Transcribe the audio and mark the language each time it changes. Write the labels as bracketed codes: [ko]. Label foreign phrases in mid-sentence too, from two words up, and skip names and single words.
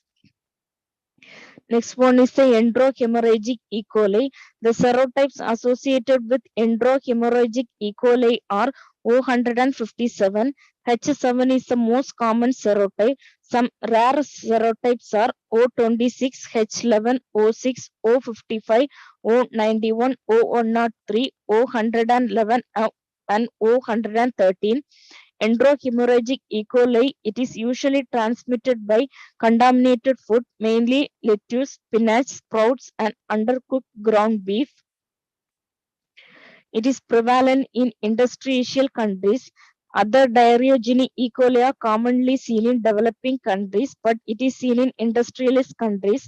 [en] Next one is the enterohemorrhagic E. coli. The serotypes associated with enterohemorrhagic E. coli are O157. H7 is the most common serotype. Some rare serotypes are O26, H11, O6, O55, O91, O103, O111, and O113. Enterohemorrhagic E. coli, it is usually transmitted by contaminated food, mainly lettuce, spinach, sprouts, and undercooked ground beef. It is prevalent in industrial countries. Other diaryogenic E. coli are commonly seen in developing countries, but it is seen in industrialist countries.